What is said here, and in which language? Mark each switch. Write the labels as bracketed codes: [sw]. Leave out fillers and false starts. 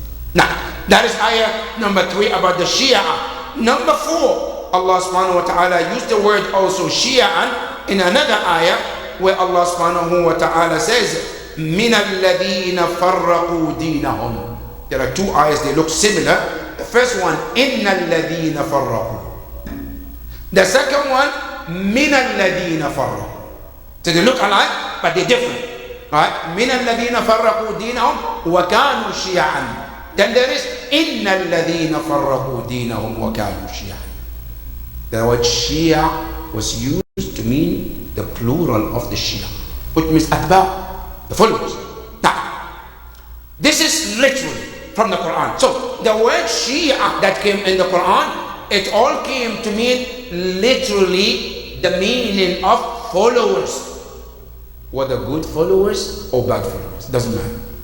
[en] Now, that is ayah number 3 about the Shia. Number 4, Allah subhanahu wa ta'ala used the word also Shia in another ayah where Allah subhanahu wa ta'ala says, [ar] مِنَ الَّذِينَ فَرَّقُوا دِينَهُمْ. [en] There are 2 ayahs, they look similar. The first one, [ar] إِنَّ الَّذِينَ فَرَّقُوا. [en] The second one, [ar] مِنَ الَّذِينَ فَرَّقُوا. [en] So they look alike, but they're different. Right? [ar] مِنَ الَّذِينَ فَرَّقُوا دِينَهُمْ وَكَانُوا شِيَعًا. [en] Then there is [ar] إِنَّ الَّذِينَ فَرَّقُوا دِينَهُمْ وَكَانُوا شِيَعًا. [en] The word Shia was used to mean the plural of the Shia, which means Atba', the followers. Now, this is literally from the Quran. So the word Shia that came in the Quran, it all came to mean literally the meaning of followers, whether good followers or bad followers, doesn't matter.